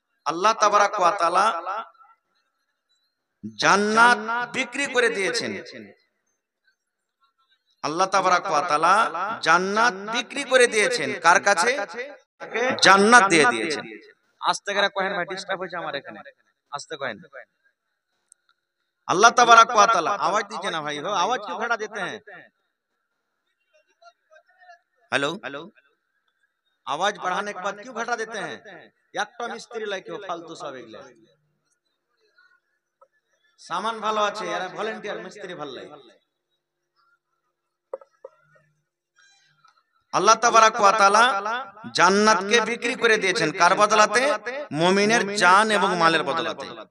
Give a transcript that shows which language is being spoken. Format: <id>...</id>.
<bn>আল্লাহ তাবারাক ওয়া তাআলা জান্নাত বিক্রি করে দিয়েছেন। আল্লাহ তাবারাক ওয়া তাআলা জান্নাত বিক্রি করে দিয়েছেন। কার কাছে? জান্নাত দিয়ে দিয়েছেন। আস্তে করে কহেন ভাই, ডিস্টার্ব হচ্ছে আমার এখানে। আস্তে কহেন।</bn> <hi>अल्लाह तबारक व तआला, आवाज दीजिए ना भाई, हो आवाज क्यों खड़ा देते हैं? हेलो हेलो, आवाज बढ़ाने के बाद क्यों घटा देते हैं?</hi> <bn>একটা মিস্ত্রি লাগে ফালতু সব এগুলা। সামান ভালো আছে, এরা ভলান্টিয়ার মিস্ত্রি ভালো লাগে। আল্লাহ তাবারাক ওয়া তাআলা জান্নাতকে বিক্রি করে দিয়েছেন কার বদলাতে? মুমিনের জান এবং মালের বদলাতে।</bn>